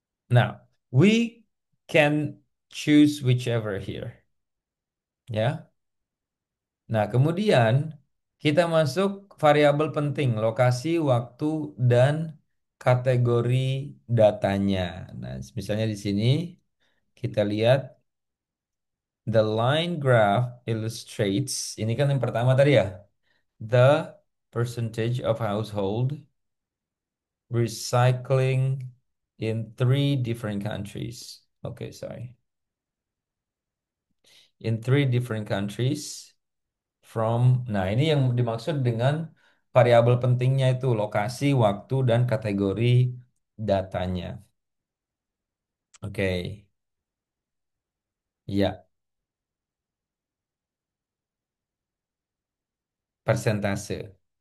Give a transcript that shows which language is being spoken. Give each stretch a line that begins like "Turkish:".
English: Now, we can choose whichever here.
Indonesian: Ya. Nah, kemudian kita masuk variabel penting, lokasi, waktu, dan kategori datanya. Nah, misalnya di sini kita lihat
English: the line graph illustrates,
Indonesian: ini kan yang pertama tadi ya,
English: the percentage of household recycling in three different countries. Okay, sorry. In three different countries from.
Indonesian: Nah, ini yang dimaksud dengan variabel pentingnya itu lokasi, waktu, dan kategori datanya. Oke, ya, persentase.